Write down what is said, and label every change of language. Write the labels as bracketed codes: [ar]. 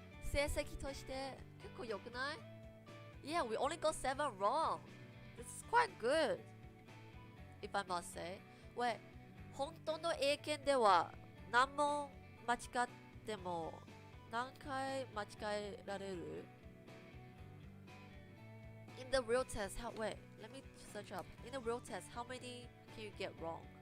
[ja] 成績として結構良くない？ [en] Yeah, we only got 7 wrong. This is quite good, if I must say. [ja] Wait, 本当の英検では何問間違っても何回間違えられる？ [en] In the real test, wait, let me search up. In the real test, how many can you get wrong?